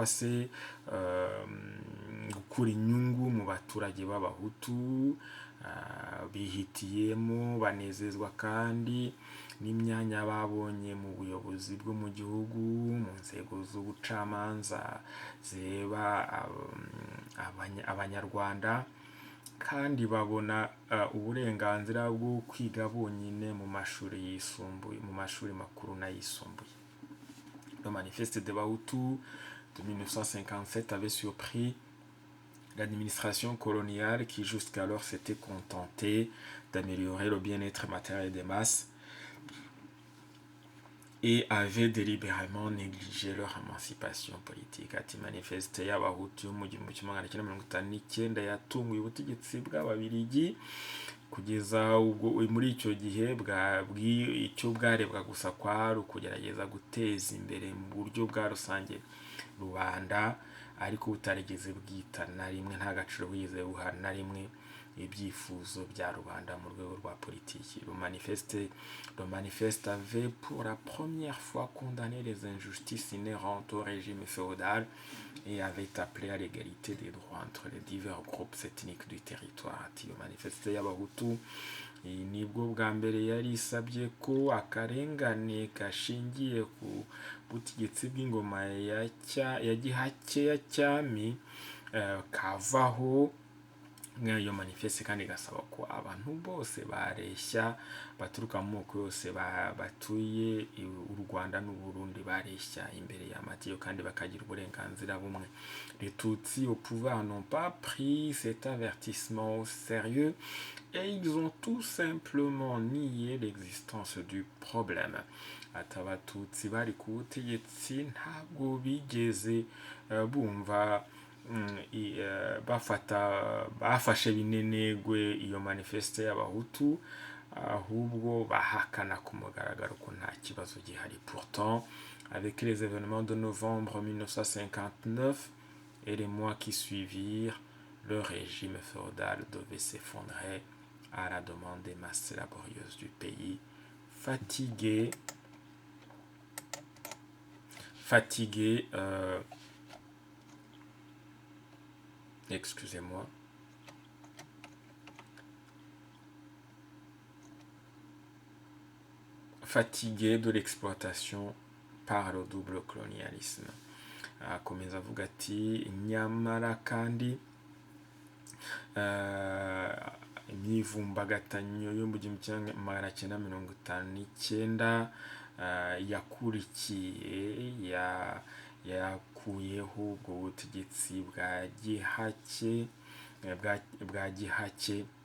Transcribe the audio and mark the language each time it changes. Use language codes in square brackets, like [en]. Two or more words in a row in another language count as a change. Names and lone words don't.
[rw] se gukura inyungu mu baturage b'abahutu, bihitiyemo banezezwa kandi n'imyanya babonye mu buyobozi bwo mu gihugu, mu nzego z'ubucamanza zireba abanyarwanda, kandi babona uburenganzira bwo kwiga bonyine mu mashuri yisumbuye, mu mashuri makuru n'ayisumbuye. [fr] Le manifeste des Bahutus de 1957 avait surpris l'administration coloniale qui jusqu'alors s'était contentée d'améliorer le bien-être matériel des masses et avait délibérément négligé leur émancipation politique. [rw] Ati manifeste y'abahutu yo mu 1959 yatunguye ubutegetsi bw'ababiligi kugeza ubwo muri icyo gihe icyo bwarebwa gusa kwari ukugerageza guteza imbere mu buryo bwa rusange rubanda, ariko butarigeze bwita na rimwe, nta gaciro bwigeze buha na rimwe ibyifuzo bya rubanda mu rwego rwa politiki. [fr] Le manifeste avait pour la première fois condamné les injustices inhérentes au régime féodal et avait appelé à l'égalité des droits entre les divers groupes ethniques du territoire. [rw] Ati [fr] le manifeste [rw] y'abahutu nibwo bwa mbere yari isabye ko akarengane gashingiye ku butegetsi bw'ingoma ya gihake ya cyami kavaho. Iyo manifeste kandi gasaba ko abantu bose bareshya baturuka mu moko yose batuye u Rwanda n'u Burundi bareshya imbere y'amategeko kandi bakagira uburenganzira bumwe. [fr] Les Tutsis au pouvoir n'ont pas pris cet avertissement au sérieux et ils ont tout simplement nié l'existence du problème. [rw] Ati abatutsi bari ku butegetsi ntabwo bigeze bumva bafashe binenegwe iyo manifeste y'abahutu, ahubwo bahakana ku mugaragaro ko nta kibazo gihari. [fr] Pourtant, avec les événements de novembre 1959 et les mois qui suivirent, le régime féodal devait s'effondrer à la demande des masses laborieuses du pays, fatiguées excusez-moi, fatigué de l'exploitation par le double colonialisme. [rw] Akomeza avuga ati nyamara kandi imyivumbagatanyo yo mu 1959 yakurikiye yakuyeho ubwo butegetsi bwa gihake